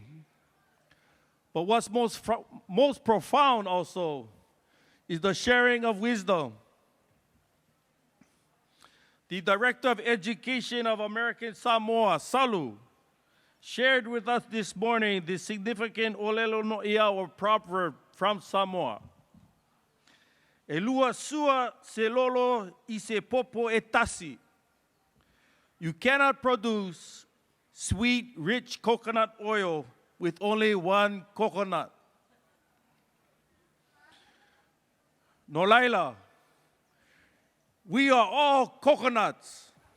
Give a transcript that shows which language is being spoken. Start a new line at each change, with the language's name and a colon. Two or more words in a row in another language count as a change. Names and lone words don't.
English: But what's most profound also is the sharing of wisdom. The Director of Education of American Samoa, Salu, shared with us this morning the significant
Hawaiian: olelo no ia,
English: or proverb from Samoa.
Samoan: E lua sua se lolo I se popo e tasi.
English: You cannot produce sweet, rich coconut oil with only one coconut.
Hawaiian: No laila.
English: We are all coconuts.